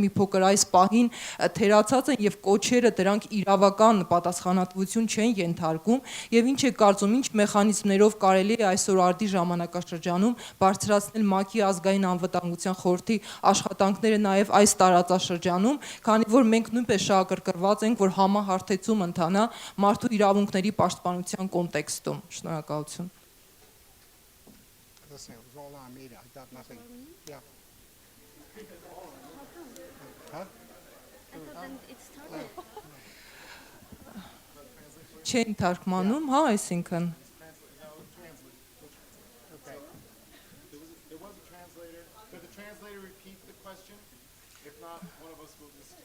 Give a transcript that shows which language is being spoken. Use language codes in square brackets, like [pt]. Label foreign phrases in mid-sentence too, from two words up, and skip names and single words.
[hy] մի փոքր այս պահին թերացած են եւ կոչերը դրանք իրավական պատասխանատվություն չեն ենթարկում եւ ինչ է կարծում, ինչ մեխանիզմներով կարելի է այսօր արդի ժամանակաշրջանում բարձրացնել ՄԱԿ-ի ազգային անվտանգության խորհրդի աշխատանքները նաեւ այս տարածաշրջանում, քանի որ մենք նույնպես շահագրգռված ենք, որ համահարթեցում ընթանա մարդու իրավունքների պաշտպանության կոնտեքստում։ Շնորհակալություն։ [en] Listen, it was all on me. I got nothing. Yeah. Huh? [hy] Չեն թարգմանում, հա, այսինքն։ [en] Okay. There was a translator. Could the translator repeat the question? If not, one of us will just.